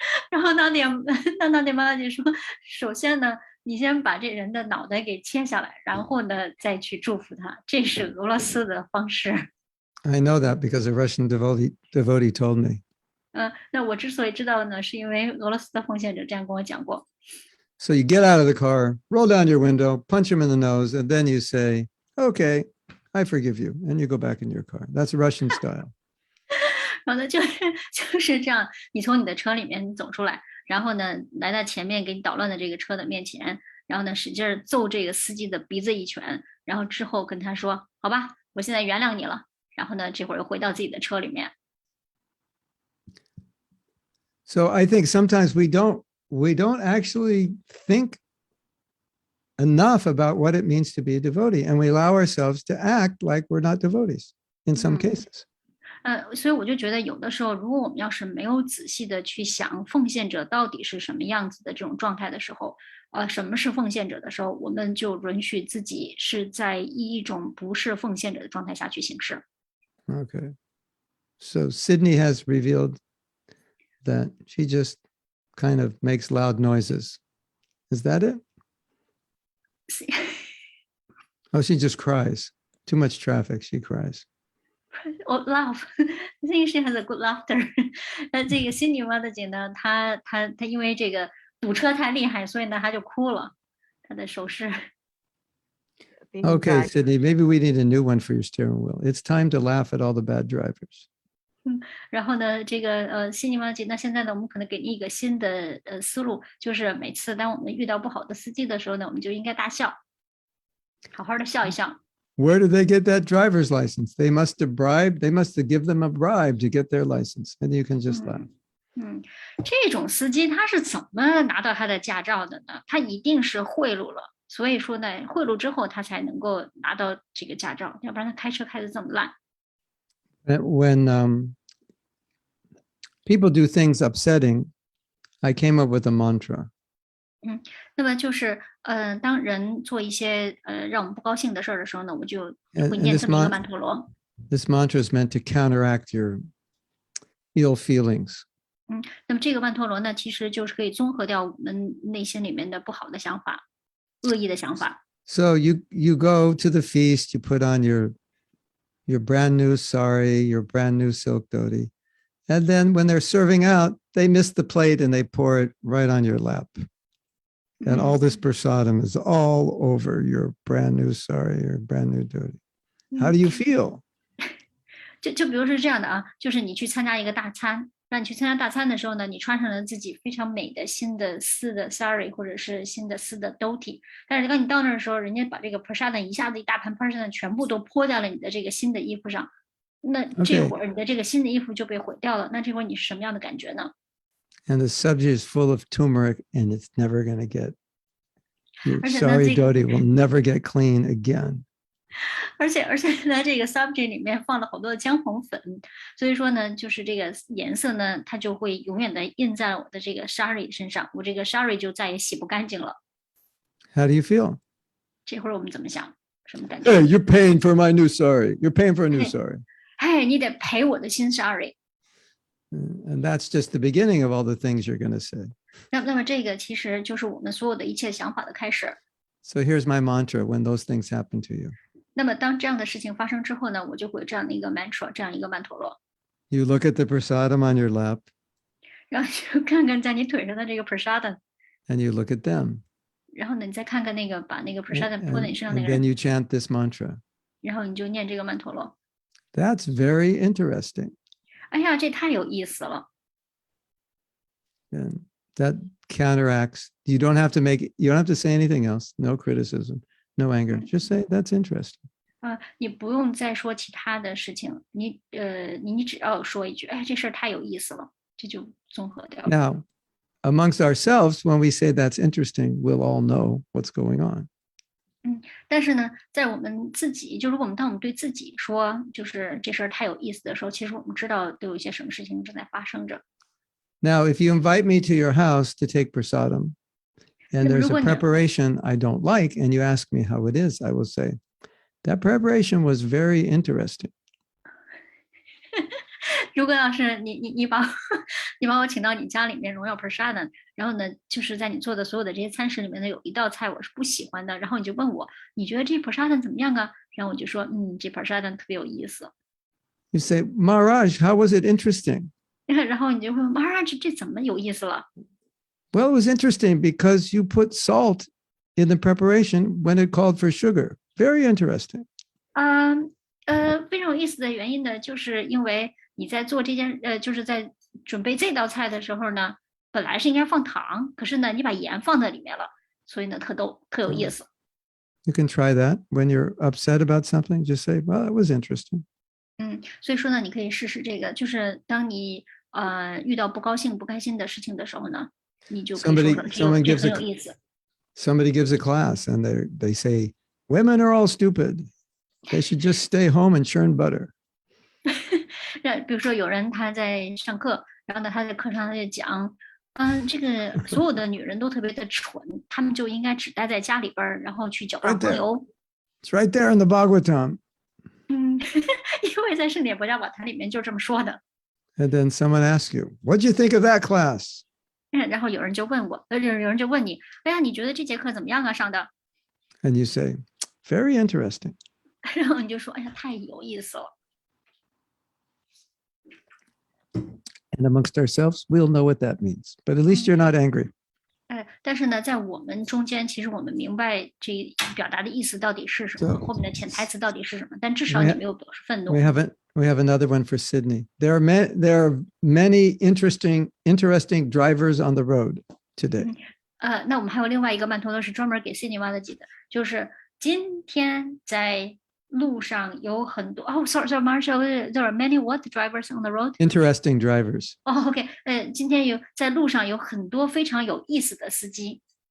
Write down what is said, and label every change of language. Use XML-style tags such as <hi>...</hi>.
<zh>然后娜姐妈妈就说，首先呢，你先把这人的脑袋给切下来，然后呢再去祝福他，这是俄罗斯的方式。</zh> <en>I know that because a Russian devotee told me.</en> <zh>那我之所以知道呢，是因为俄罗斯的奉献者这样跟我讲过。</zh> <en>So you get out of the car, roll down your window, punch him in the nose, and then you say, okay, I forgive you. And you go back in your car. That's Russian style.</en> <zh>然后呢，就是这样，你从你的车里面走出来，然后呢，来到前面给你捣乱的这个车的面前，然后呢，使劲揍这个司机的鼻子一拳，然后之后跟他说：“好吧，我现在原谅你了。” 然后呢，这会儿又回到自己的车里面。</zh> <en>So I think sometimes we don't actually think enough about what it means to be a devotee, and we allow ourselves to act like we're not devotees in some cases.</en> <zh>所以我就觉得有的时候，如果我们要是没有仔细的去想奉献者到底是什么样子的这种状态的时候，什么是奉献者的时候，我们就允许自己是在一种不是奉献者的状态下去行事。</zh> <en>Okay. So Sydney has revealed that she just kind of makes loud noises. Is that it? Oh, she just cries. Too much traffic, she cries. Oh, laugh. I think she has a good laughter.</en> <zh>那这个悉尼妈的姐呢，她因为这个堵车太厉害，所以呢，她就哭了。她的手势。</zh> <en>Okay, Sydney, maybe we need a new one for your steering wheel. It's time to laugh at all the bad drivers.</en> <zh>然后呢，这个悉尼妈姐，那现在呢，我们可能给你一个新的思路，就是每次当我们遇到不好的司机的时候呢，我们就应该大笑，好好的笑一笑。</zh> <en>Where did they get that driver's license? They must have given them a bribe to get their license. And you can just laugh.</en> <zh>这种司机他是怎么拿到他的驾照的呢？他一定是贿赂了，所以说呢，贿赂之后他才能够拿到这个驾照，要不然他开车开得这么烂。</zh> <en>When people do things upsetting, I came up with a mantra.</en> <zh>那么就是当人做一些让我们不高兴的事儿的时候呢，我就会念这么一个曼陀罗。</zh> <en>This mantra is meant to counteract your ill feelings.</en> <zh>那么这个曼陀罗呢，其实就是可以综合掉我们内心里面的不好的想法、恶意的想法。</zh> <en>So you go to the feast, you put on your brand new sari, your brand new silk dhoti, and then when they're serving out, they miss the plate and they pour it right on your lap. And all this prasadam is all over your brand new sari or brand new dhoti. How do you feel?</en> <zh>就比如是这样的啊，就是你去参加一个大餐，让你去参加大餐的时候呢，你穿上了自己非常美的新的丝的 sari 或者是新的丝的 dhoti， 但是当你到那儿的时候，人家把这个 prasadam 一下子一大盘 prasadam 全部都泼在了你的这个新的衣服上，那这会儿你的这个新的衣服就被毁掉了，那这会儿你是什么样的感觉呢？</zh> <en>And the subject is full of turmeric and it's never going to get, your sari dhoti will never get clean again.</en> <zh>而且呢，这个 subject 里面放了好多的姜黄粉，所以说呢，就是这个颜色呢，它就会永远的印在了我的这个 sari 身上，我这个 sari 就再也洗不干净了。</zh> <en>How do you feel?</en> <zh>这会儿我们怎么想？什么感觉？</zh> <en>Hey, you're paying for my new sari. You're paying for a new sari.</en> <zh>哎，你得赔我的新 sari。</zh> <en>And that's just the beginning of all the things you're going to say.</en> <zh>那么这个其实就是我们所有的一切想法的开始。</zh> <en>So here's my mantra when those things happen to you.</en> <zh>那么当这样的事情发生之后呢，我就会有这样的一个 mantra， 这样一个曼陀罗。</zh> <en>You look at the prasadam on your lap.</en> <zh>然后就看看在你腿上的这个 prasadam，</zh> <en>And you look at them.</en> <zh>然后呢，你再看看那个把那个 prasadam 泼在你身上那</zh> <en>And</en> <zh>个</zh> <en>then</en> <zh>人，</zh> <en>you chant this mantra.</en> <zh>然后你就念这个曼陀罗。</zh> <en>That's very interesting.</en> <zh>哎呀，这太有意思了。</zh> <en>And that counteracts. You don't have to say anything else. No criticism, no anger. Just say that's interesting.</en> <zh>你不用再说其他的事情，你只要说一句，哎，这事儿太有意思了，这就综合掉了。</zh> <en>Now, amongst ourselves, when we say that's interesting, we'll all know what's going on.</en> <zh>但是呢，在我们自己，就如果当我们对自己说，就是这事儿太有意思的时候，其实我们知道都有一些什么事情正在发生着。</zh> <en>Now, if you invite me to your house to take prasadam, and there's a preparation I don't like, and you ask me how it is, I will say, that preparation was very interesting.</en> <zh>如果要是你把我请到你家里面荣耀 prasadam， 然后呢，就是在你做的所有的这些餐食里面呢，有一道菜我是不喜欢的，然后你就问我，你觉得这 prasadam 怎么样啊？然后我就说，这 prasadam 特别有意思。</zh> <en>You say, Maharaj, how was it interesting?</en> <zh>然后你就会问 Maharaj， 这怎么有意思了？</zh> <en>Well, it was interesting because you put salt in the preparation when it called for sugar. Very interesting.</en> <zh>非常有意思的原因呢，就是因为你在做这件就是在准备这道菜的时候呢，本来是应该放糖，可是呢你把盐放在里面了，所以呢特有意思。</zh> <en>You can try that when you're upset about something. Just say, "Well, that was interesting."</en> <zh>所以说呢，你可以试试这个，就是当你遇到不高兴、不开心的事情的时候呢，你就可以说说这很有意思。</zh> <en>Somebody gives a class and they say, "Women are all stupid. They should just stay home and churn butter."</en> <zh>比如说有人他在上课，然后呢他在课上他就讲，这个所有的女人都特别的蠢，她们就应该只待在家里边，然后去搅拌黄油。</zh> <en>It's right there in the Bhagavatam.</en> <zh>因为在圣典博伽宝坛里面就这么说的。</zh> <en>And then someone asks you, "What do you think of that class?"</en> <zh>然后有人就问你，哎呀，你觉得这节课怎么样啊？上的？</zh> <en>And you say, "Very interesting."</en> <zh>然后你就说，哎呀，太有意思了。</zh> <en>And amongst ourselves, we'll know what that means. But at least you're not angry.</en> <zh>但是呢，在我们中间，其实我们明白这表达的意思到底是什么，后面的潜台词到底是什么。但至少你没有表示愤怒。</zh> <en>We have another one for Sydney. There are many interesting drivers on the road today.</en> <zh>那我们还有另外一个曼陀罗是专门给悉尼妈的记的，就是今天在路上有很多</zh> <en>sorry Marshall, there are many what drivers on the road? Interesting drivers.</en> <zh>OK, 今天在路上有很多非常有意思的司机。</zh>